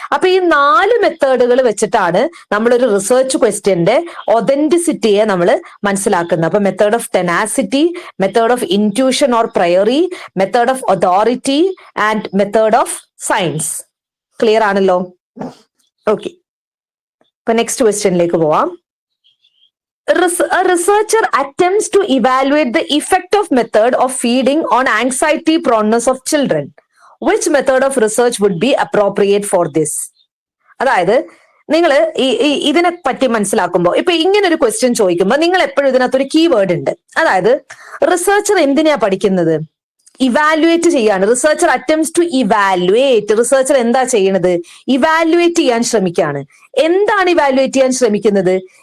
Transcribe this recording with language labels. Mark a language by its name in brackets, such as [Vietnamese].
[Malayalam] അപ്പൊ ഈ 4 മെത്തേഡുകൾ വെച്ചിട്ടാണ് നമ്മളൊരു റിസർച്ച് ക്വസ്റ്റ്യന്റെ ഒതന്റിസിറ്റിയെ നമ്മൾ മനസ്സിലാക്കുന്നത്. അപ്പൊ method of tenacity, method of intuition or prairie, method of authority and method of science. Clear ആണല്ലോ? ഓക്കെ, ഇപ്പൊ നെക്സ്റ്റ് ക്വസ്റ്റ്യനിലേക്ക് പോവാം. [English] A researcher attempts to evaluate the effect of method of feeding on anxiety proneness of children. Which method of research would be appropriate for this? [Malayalam] അതായത് നിങ്ങൾ ഇതിനെ പറ്റി മനസ്സിലാക്കുമ്പോൾ ഇപ്പൊ ഇങ്ങനെ ഒരു ക്വസ്റ്റ്യൻ ചോദിക്കുമ്പോൾ നിങ്ങൾ എപ്പോഴും ഇതിനകത്തൊരു കീവേഡ് ഉണ്ട്. അതായത് റിസർച്ചർ എന്തിനാ പഠിക്കുന്നത്? ഇവാലുവേറ്റ് ചെയ്യാണ്. [English] Researcher attempts to evaluate. [Malayalam] Researcher എന്താ ചെയ്യണത്? ഇവാലുവേറ്റ് ചെയ്യാൻ ശ്രമിക്കുകയാണ്. എന്താണ് ഇവാലുവേറ്റ് ചെയ്യാൻ ശ്രമിക്കുന്നത്?